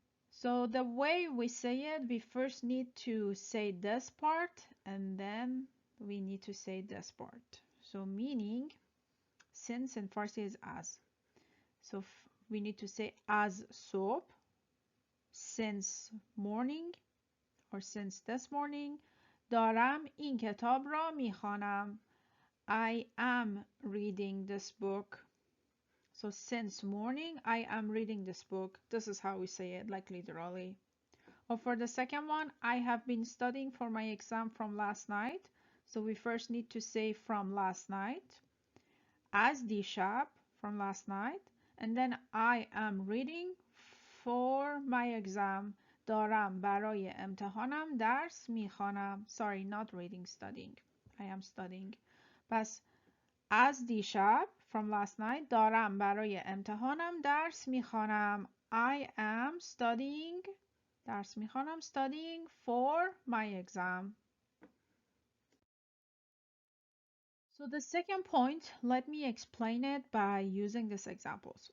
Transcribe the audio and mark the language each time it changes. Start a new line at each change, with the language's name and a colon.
English: So the way we say it, we first need to say this part and then we need to say this part. So meaning, since in Farsi is as. So we need to say as صبح, since morning or since this morning.
Persian: دارم این کتاب را میخوانم.
English: I am reading this book. So since morning, I am reading this book. This is how we say it, like literally. Or for the second one, I have been studying for my exam from last night. So we first need to say from last night.
Persian: از دیشب,
English: from last night. And then I am reading for my exam.
Persian: دارم برای امتحانم درس میخوانم.
English: Sorry, not reading, studying. I am studying.
Persian: پس از دیشب,
English: from last night,
Persian: دارم برای امتحانم درس میخوانم.
English: I am studying,
Persian: درس میخوانم,
English: studying for my exam. So the second point, let me explain it by using these examples.